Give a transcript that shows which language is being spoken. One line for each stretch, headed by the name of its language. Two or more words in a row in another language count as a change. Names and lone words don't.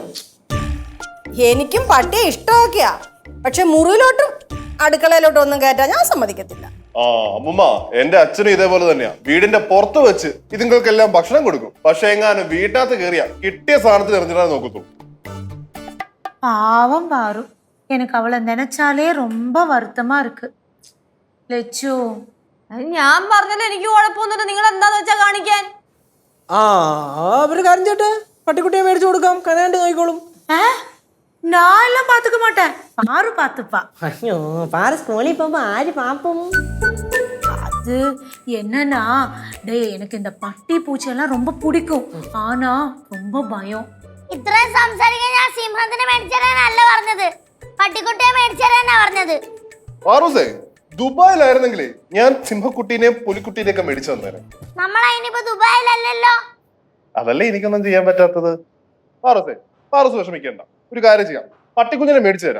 Malayalam: എനിക്കും പട്ടിയെ ഇഷ്ടമൊക്കെയാ, പക്ഷെ മുറിയിലോട്ടും അടുക്കളയിലോട്ടും ഒന്നും കയറ്റാൻ ഞാൻ സമ്മതിക്കത്തില്ല. അമ്മൂമ്മ, എന്റെ അച്ഛനും ഇതേപോലെ തന്നെയാ. വീടിന്റെ പുറത്ത് വെച്ച് ഇതുങ്ങൾക്കെല്ലാം ഭക്ഷണം കൊടുക്കും, പക്ഷെ എങ്ങാനും വീട്ടിനകത്ത് കയറിയാ കിട്ടിയ സാധനത്തിൽ എറിഞ്ഞിടാൻ നോക്കത്തു.
Tamil: பாவம் பாரு, எனக்கு அவளை நினைச்சாலே ரொம்ப வருத்தமா இருக்கு.
Malayalam: ലച്ചു, ഞാൻ പറഞ്ഞല്ലോ എനിക്ക് കുഴപ്പമൊന്നുമില്ല. നിങ്ങൾ എന്താന്ന് വെച്ചാ കാണിക്കാൻ. അവര് കാര്യം ചേട്ടെ, പട്ടിക്കുട്ടിയെ മേടിച്ചു കൊടുക്കാം, കനാണ്ട് നോക്കിക്കോളും.
Tamil: நான் எல்லாம் பாத்துக்க மாட்டேன், பாரு பாத்துப்பா.
Malayalam: അയ്യോ, പാറ സ്കൂളിൽ പോകുമ്പോ ആര് പാപ്പും?
Tamil: அது என்னன்னா, டேய் எனக்கு இந்த பட்டி பூச்சி எல்லாம் ரொம்ப பிடிக்கும், ஆனா ரொம்ப பயம்.
Malayalam: ഇത്രയും സംസാരിക്കാൻ ഞാൻ സിംഹത്തിനെ മേടിച്ചതല്ല പറഞ്ഞത്, പട്ടിക്കുട്ടിയെ മേടിച്ചതന്നാ പറഞ്ഞത്. പാറൂസേ, ദുബായിലായിരുന്നെങ്കിലേ ഞാൻ സിംഹക്കുട്ടീനെയും പുലിക്കുട്ടീനെയൊക്കെ മേടിച്ചു തന്നേനെ. നമ്മളതിനിപ്പോ ദുബായിലല്ലല്ലോ. അതല്ലേ എനിക്കൊന്നും ചെയ്യാൻ പറ്റാത്തത്. പാറൂസേ, പാറൂസ് വിഷമിക്കണ്ട, ഒരു കാര്യം ചെയ്യാം, പട്ടിക്കുഞ്ഞിനെ മേടിച്ചു തരാം.